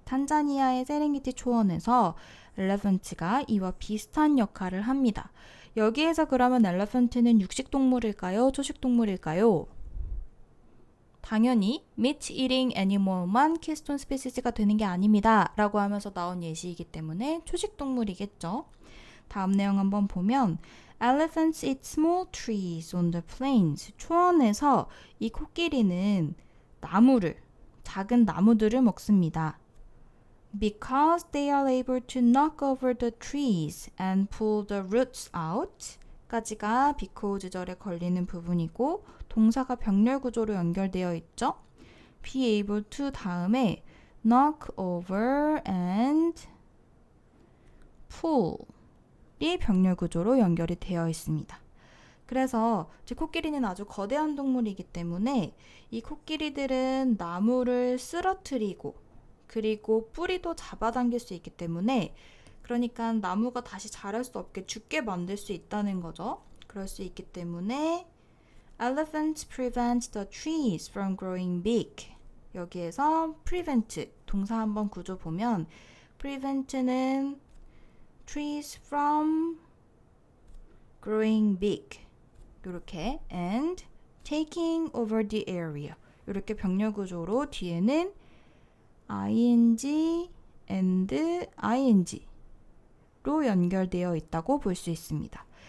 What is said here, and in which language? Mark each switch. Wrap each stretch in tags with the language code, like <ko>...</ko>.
<ko>탄자니아의 세렝게티 초원에서 엘레펀트가 이와 비슷한 역할을 합니다. 여기에서 그러면 엘레펀트는 육식 동물일까요? 초식 동물일까요? 당연히</ko> <en>meat eating animal</en> <ko>만 keystone species가 되는 게 아닙니다 라고 하면서 나온 예시이기 때문에 초식 동물이겠죠. 다음 내용 한번 보면</ko> <en>Elephants eat small trees on the plains.</en> <ko>초원에서 이 코끼리는 작은 나무들을 먹습니다.</ko> <en>Because they are able to knock over the trees and pull the roots out</en> <ko>까지가 because 절에 걸리는 부분이고 동사가 병렬 구조로 연결되어 있죠. be able to 다음에 knock over and pull 이 병렬 구조로 연결이 되어 있습니다. 그래서 코끼리는 아주 거대한 동물이기 때문에 이 코끼리들은 나무를 쓰러뜨리고 그리고 뿌리도 잡아당길 수 있기 때문에 그러니까 나무가 다시 자랄 수 없게 죽게 만들 수 있다는 거죠. 그럴 수 있기 때문에</ko> <en>Elephants prevent the trees from growing big.</en> <ko>여기에서 prevent 동사 한번 구조 보면 prevent는</ko> <en>trees from growing big</en> <ko>이렇게</ko> <en>and taking over the area</en> <ko>이렇게 병렬 구조로 뒤에는 ing and ing로 연결되어 있다고 볼 수 있습니다.</ko>